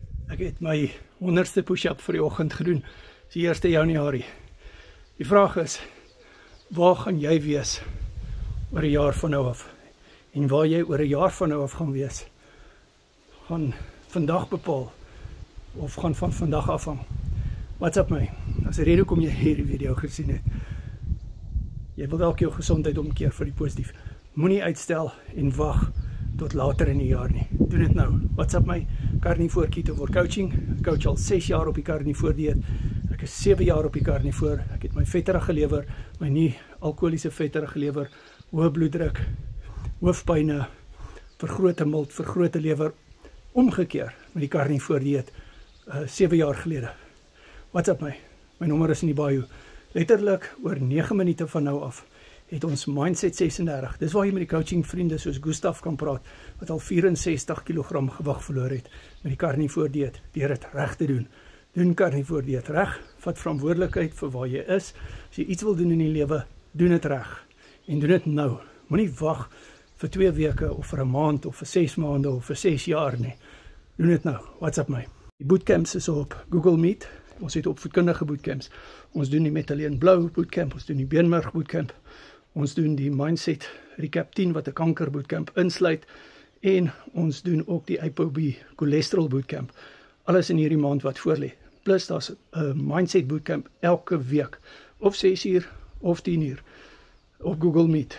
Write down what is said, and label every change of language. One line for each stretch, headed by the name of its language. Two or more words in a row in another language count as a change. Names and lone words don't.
Afrikaans: Ek het my 100ste push-up vir die oggend gedoen. Dis die 1 Januarie. Die vraag is, waar gaan jy wees oor 'n jaar van nou af? En waar jy oor 'n jaar van nou af gaan wees, gaan vandag bepaal of gaan van vandag afhang.
English: What's up my?
Afrikaans: As 'n rede hoekom jy hierdie video gesien het. Jy wil dalk jou gesondheid omkeer vir die positief. Moenie uitstel en wag tot later in die jaar nie. Doen dit nou.
English: What's up my? Carnivore Keto for Coaching.
Afrikaans: Ek coach al 6 jaar op die carnivore dieet. Ek is 7 jaar op die carnivore. Ek het my vettere gelewer, my nie alkoholiese vettere gelewer, hoë bloeddruk, hoofpyne, vergrote milt, vergrote lewer, omgekeer met die carnivore dieet 7 jaar gelede.
English: What's up my?
Afrikaans: My nommer is in die bio. Letterlik oor 9 minute van nou af het ons Mindset 36. Dis waar jy met die coaching vriende soos Gustav kan praat, wat al 64 kg gewig verloor het met die carnivore dieet, deur dit reg te doen. Doen carnivore dieet reg, vat verantwoordelikheid vir waar jy is. As jy iets wil doen in die lewe, doen dit reg. En doen dit nou. Moenie wag vir 2 weke of vir 'n maand of vir 6 maande of vir 6 jaar nie. Doen dit nou.
English: What's up my?
Afrikaans: Die bootcamps is op Google Meet. Ons het opvoedkundige bootcamps. Ons doen die Met Alleen Blou bootcamp, ons doen die Beenmerg bootcamp. Ons doen die Mindset Recap 10 wat 'n kanker bootcamp insluit en ons doen ook die ApoB cholesterol bootcamp. Alles in hierdie maand wat voorlê. Plus daar's 'n Mindset bootcamp elke week of 6 uur of 10 uur op Google Meet.